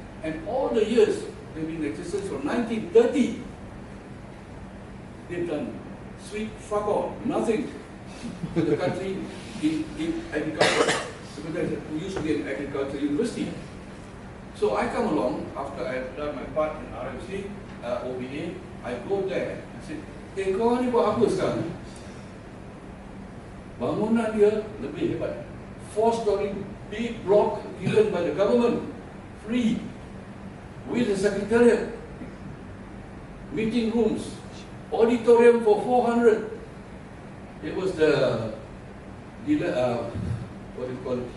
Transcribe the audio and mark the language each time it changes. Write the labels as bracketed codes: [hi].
[en] And all the years they've been in existence from 1930, they've done sweet fuck all, nothing to the country in agriculture. Because we used to be an agriculture university. So I come along after I've done my part in RMC, OPA, I go there and say, [ms] kau ni buat apa sekarang? Bangunan dia lebih hebat. [en] 4-story big block given by the government, free, with the secretariat, meeting rooms, auditorium for 400. It was the what do you call it?